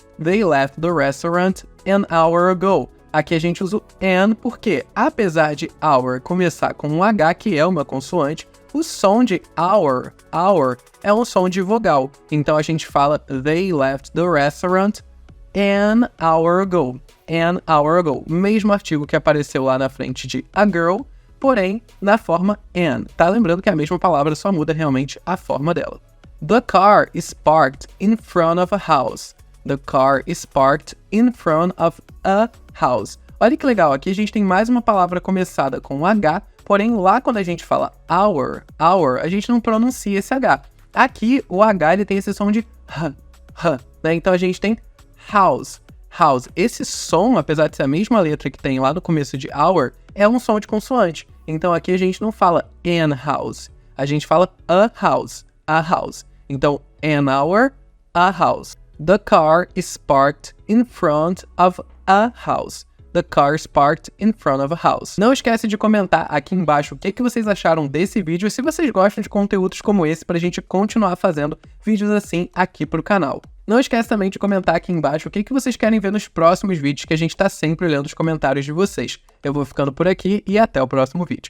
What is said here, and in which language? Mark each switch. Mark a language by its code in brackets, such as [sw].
[en] They left the restaurant an hour ago. [pt] Aqui a gente usa o an porque, apesar de hour começar com um H, que é uma consoante, o som de hour é um som de vogal. Então a gente fala [en] they left the restaurant an hour ago. An hour ago. [pt] Mesmo artigo que apareceu lá na frente de [en] a girl, [pt] porém na forma an. Tá lembrando que a mesma palavra só muda realmente a forma dela. [en] The car is parked in front of a house. The car is parked in front of a house. [pt] Olha que legal, aqui a gente tem mais uma palavra começada com H, porém lá quando a gente fala our, a gente não pronuncia esse H. Aqui o H ele tem esse som de né? Então a gente tem house. Esse som, apesar de ser a mesma letra que tem lá no começo de our, é um som de consoante. Então aqui a gente não fala [en] an house, [pt] a gente fala [en] a house. Então an hour, a house. The car is parked in front of a house. The car is parked in front of a house. [pt] Não esquece de comentar aqui embaixo o que vocês acharam desse vídeo e se vocês gostam de conteúdos como esse pra gente continuar fazendo vídeos assim aqui pro canal. Não esquece também de comentar aqui embaixo o que vocês querem ver nos próximos vídeos, que a gente tá sempre olhando os comentários de vocês. Eu vou ficando por aqui e até o próximo vídeo.